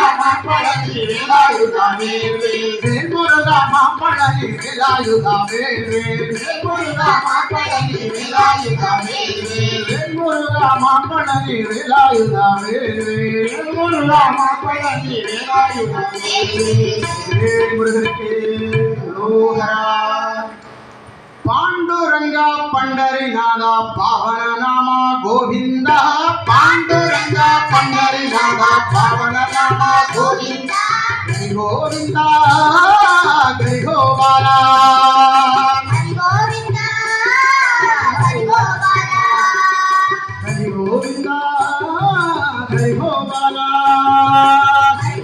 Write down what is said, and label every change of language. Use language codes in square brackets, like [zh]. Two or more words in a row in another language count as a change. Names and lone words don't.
[ta] மாப்பழனி வேலாயுதா வேல் முருகா மாப்பழனி வேலாயுதா வேல் முருகா மாப்பழனி வேலாயுதா வேல் முருகா மாப்பழனி வேலாயுதா வேல் முருகா மாப்பழனி வேலாயுதா வேல் முருகனுக்கு ரோகரா पांडुरंगा [mr] पंढरीनाथा पावन नामा गोविंदा पांडुरंगा पंढरीनाथा पावन नामा गोविंदा हरि गोविंदा हरि गोपाला हरि गोविंदा हरि गोपाला हरि गोविंदा हरि गोपाला हरि